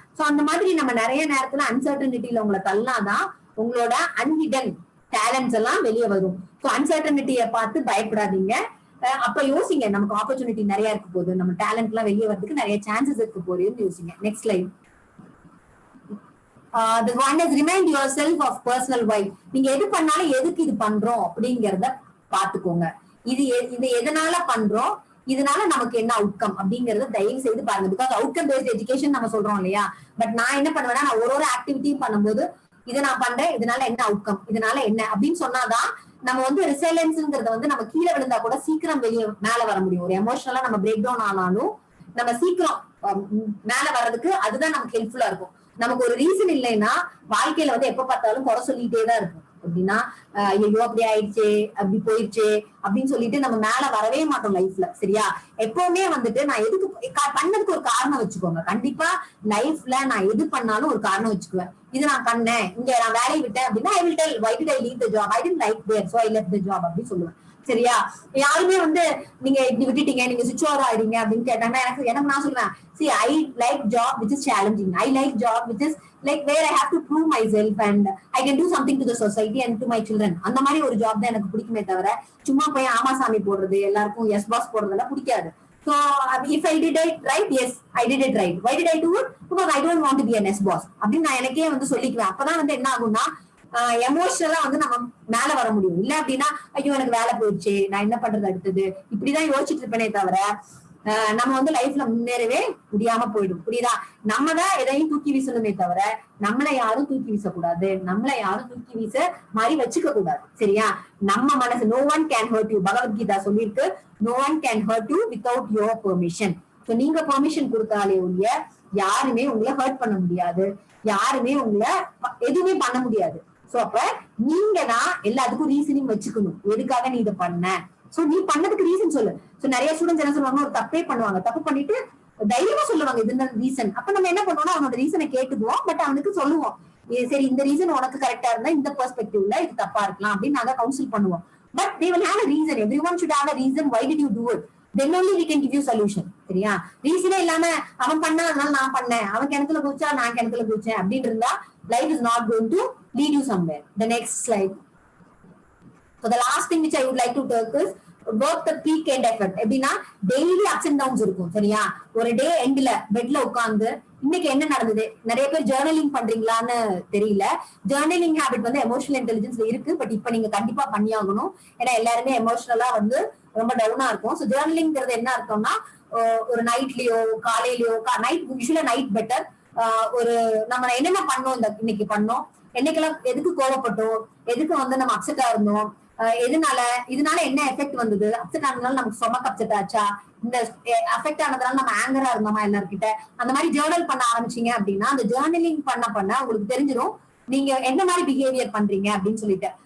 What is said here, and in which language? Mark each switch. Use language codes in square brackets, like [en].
[ta] So அந்த மாதிரி நம்ம நிறைய நேரத்துல அன்சர்டனிட்டியில உங்களை தள்ளாதான் உங்களோட அன்ஹிடன் டேலண்ட்ஸ் எல்லாம் வெளியே வரும். சோ அன்சர்டனிட்டியை பார்த்து பயப்படாதீங்க. அப்ப யோசிங்க, நமக்கு ஆப்பர்ச்சுனிட்டி நிறைய இருக்க போகுது, நம்ம டேலண்ட் எல்லாம் வெளியே வரதுக்கு நிறைய சான்சஸ் இருக்க போகுதுன்னு யோசிங்க. Next slide. [en] The one is remind yourself of personal why. [ta] நீங்க எது பண்ணாலும் எதுக்கு இது பண்றோம் அப்படிங்கறத பாத்துக்கோங்க. இது எதனால பண்றோம், இதனால நமக்கு என்ன அவுட்கம் அப்படிங்கறத தயவு செய்து பாருங்க. பிகாஸ் அவுட்கம் பேஸ்ட் எஜுகேஷன் நம்ம சொல்றோம் இல்லையா? பட் நான் என்ன பண்ணுவேன்னா, நான் ஒரு ஆக்டிவிட்டியும் பண்ணும்போது இதை நான் பண்றேன், இதனால என்ன அவுட்கம், இதனால என்ன அப்படின்னு சொன்னாதான் நம்ம வந்து ரிசைலன்ஸ்ங்கிறத வந்து நம்ம கீழே விழுந்தா கூட சீக்கிரம் மேல வர முடியும். ஒரு எமோஷனலா நம்ம பிரேக் டவுன் ஆனாலும் நம்ம சீக்கிரம் மேல வர்றதுக்கு அதுதான் நமக்கு ஹெல்ப்ஃபுல்லா இருக்கும். நமக்கு ஒரு ரீசன் இல்லைன்னா வாழ்க்கையில வந்து எப்ப பார்த்தாலும் குறை சொல்லிட்டேதான் இருக்கும். அப்படின்னா ஐயோ அப்படி ஆயிடுச்சு, அப்படி போயிடுச்சு அப்படின்னு சொல்லிட்டு நம்ம மேல வரவே மாட்டோம் லைஃப்ல. சரியா? எப்பவுமே வந்துட்டு நான் எதுக்கு பண்ணதுக்கு ஒரு காரணம் வச்சுக்கோங்க. கண்டிப்பா லைஃப்ல நான் எது பண்ணாலும் ஒரு காரணம் வச்சுக்குவேன். இது நான் பண்ணேன், இங்க நான் வேலையை விட்டேன் அப்படின்னா I will tell [en] why did I leave the job, [ta] I didn't like there so I left the job அப்படின்னு சொல்லுவேன். சரியா? யாருமே வந்து நீங்க இப்படி விட்டுட்டீங்க, நீங்க சுவிட்ச் ஓவர் ஆயிடுங்க அப்படின்னு கேட்டாங்கன்னா எனக்கு நான் சொல்லுவேன், [en] see I like job which is challenging, I like job which is like where I have to prove myself and I can do something to the society and to my children. [ta] அந்த மாதிரி ஒரு job தான் எனக்கு பிடிக்குமே தவிர சும்மா போய் ஆமாசாமி போடுறது, எல்லாருக்கும் எஸ் பாஸ் போடுறதெல்லாம் பிடிக்காது. [en] So if I did it right, yes I did it right. Why did I do it? Because I don't want to be an S boss [ta] அப்படின்னு நான் எனக்கே வந்து சொல்லிக்குவேன். அப்பதான் வந்து என்ன ஆகும்னா எமோஷனலா வந்து நம்ம மேல வர முடியும். இல்ல அப்படின்னா ஐயோ எனக்கு வேலை போயிடுச்சு, நான் என்ன பண்றது அடுத்தது, இப்படிதான் யோசிச்சுட்டு இருப்பேனே தவிர நம்ம வந்து லைஃப்ல முன்னேறவே முடியாம போயிடும். புரியுதா? நம்ம தான் எதையும் தூக்கி வீசணுமே தவிர நம்மளை யாரும் தூக்கி வீசக்கூடாது, நம்மளை யாரும் தூக்கி வீச மாதிரி வச்சுக்க கூடாது. சரியா? நம்ம மனசு [en] no one can hurt you, [ta] Bhagavad Gita சொல்லிருக்கு, [en] no one can hurt you without your permission. [ta] So நீங்க பெர்மிஷன் கொடுத்தாலே ஒழிய யாருமே உங்களை ஹர்ட் பண்ண முடியாது, யாருமே உங்களை எதுவுமே பண்ண முடியாது. சோ அப்ப நீங்க தான் எல்லாத்துக்கும் ரீசனிங் வச்சுக்கணும், எதுக்காக நீ இதை பண்ண. சோ நீ பண்ணதுக்கு ரீசன் சொல்லு. சோ நிறைய ஸ்டூடெண்ட்ஸ் என்ன சொல்லுவாங்க, ஒரு தப்பே பண்ணுவாங்க, தப்பு பண்ணிட்டு தைரியமா சொல்லுவாங்க இது ரீசன். அப்ப நம்ம என்ன பண்ணுவோம்னா அவனோட ரீசனை கேட்டுக்குவோம், பட் அவனுக்கு சொல்லுவோம் சரி இந்த ரீசன் உனக்கு கரெக்டா இருந்தா இந்த பெர்ஸ்பெக்டிவ்ல இது தப்பா இருக்கலாம் அப்படின்னு நாங்க கவுன்சில் பண்ணுவோம். [en] But they will have a reason. Everyone should have a reason. Why did you do it? Then only we can give you solution. [ta] சரியா? ரீசனே இல்லாம அவன் பண்ணா அதனால நான் பண்ணேன், அவன் கிணத்துல குதிச்சா நான் கிணத்துல குதிச்சேன் அப்படின்னு இருந்தா [en] life is not going to lead you somewhere. The next slide. So the last thing which I would like to talk is work the weekend effort. [ta] எப்படின்னா டெய்லி அப்ஸ் அண்ட் டவுன்ஸ் இருக்கும் சரியா. ஒரு டே எண்ட்ல பெட்ல உட்கார்ந்து இன்னைக்கு என்ன நடந்தது, நிறைய பேர் ஜேர்னலிங் பண்றீங்களான்னு தெரியல. ஜேர்னலிங் ஹேபிட் வந்து எமோஷனல் இன்டெலிஜென்ஸ்ல இருக்கு, பட் இப்ப நீங்க கண்டிப்பா பண்ணியாகணும். ஏன்னா எல்லாருமே எமோஷனலா வந்து ரொம்ப டவுனா இருக்கும். ஸோ ஜேர்னலிங்கிறது என்ன அர்த்தம்னா ஒரு நைட்லயோ காலையிலயோ, நைட் யூஸ்வலா நைட் பெட்டர், ஒரு நம்ம என்னென்ன பண்ணோம் இன்னைக்கு பண்ணோம், என்னைக்கெல்லாம் எதுக்கு கோவப்பட்டோம், எதுக்கு வந்து நம்ம அப்செட்டா இருந்தோம், இதனால என்ன எஃபெக்ட் வந்தது, அப்செட் ஆனதுனால நமக்கு ஸ்டொமக் அப்செட் ஆச்சா, இந்த அஃபெக்ட் ஆனதுனால நம்ம ஆங்கரா இருந்தோமா எல்லார்கிட்ட, அந்த மாதிரி ஜேர்னல் பண்ண ஆரம்பிச்சீங்க அப்படின்னா அந்த ஜேர்னலிங் பண்ண உங்களுக்கு தெரிஞ்சிடும் நீங்க என்ன மாதிரி பிஹேவியர் பண்றீங்க அப்படின்னு சொல்லிட்டு.